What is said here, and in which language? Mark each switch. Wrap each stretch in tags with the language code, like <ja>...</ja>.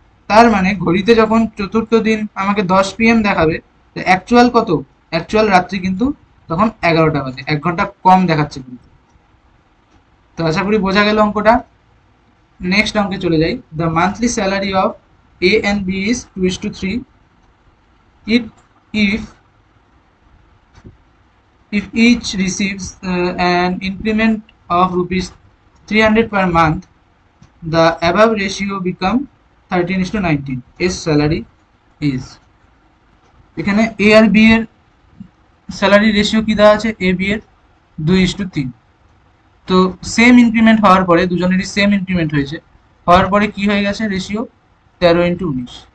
<bn>তার মানে ঘড়িতে যখন চতুর্থ দিন আমাকে 10 PM দেখাবে, অ্যাকচুয়াল কত? অ্যাকচুয়াল রাত্রি কিন্তু তখন 11টা বাজে, 1 ঘন্টা কম দেখাচ্ছে ঘড়িতে। তো আশা করি বোঝা গেল অঙ্কটা। নেক্সট অঙ্কে চলে যাই।</bn> <en>The monthly salary of A and B is 2:3. It if each receives an increment of rupees 300 per month, the above ratio become 13:19. His salary is,</en> <bn>এখানে এ আর বি এর স্যালারি রেশিও কি দেওয়া আছে? এ বি এর 2:3। তো সেম ইনক্রিমেন্ট হওয়ার পরে, দুজনেরই সেম ইনক্রিমেন্ট হয়েছে, হওয়ার পরে কি হয়ে গেছে রেশিও? 13:19।</bn>